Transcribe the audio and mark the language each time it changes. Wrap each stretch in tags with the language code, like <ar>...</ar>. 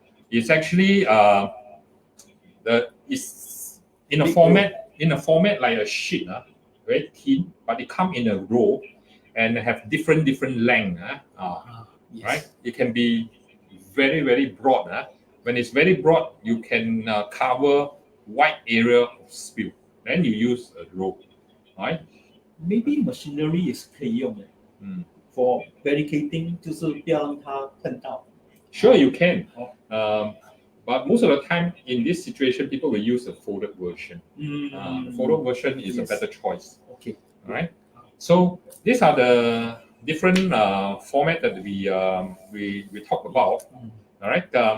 <en>It's actually it's in a format like a sheet, very thin, but it come in a roll and have different length. Yes. Right? It can be very broad. When it's very broad, you can cover wide area of spill. Then you use a roll, right? Maybe machinery</en> <zh>也是可以用的。</zh> <en>For barricading</en> <zh>就是不要让它碰到。</zh> <en>Sure, you can. But most of the time in this situation, people will use a folded version. The folded version is a better choice. Okay. All right. So these are the different format that we talk about. All right.</en>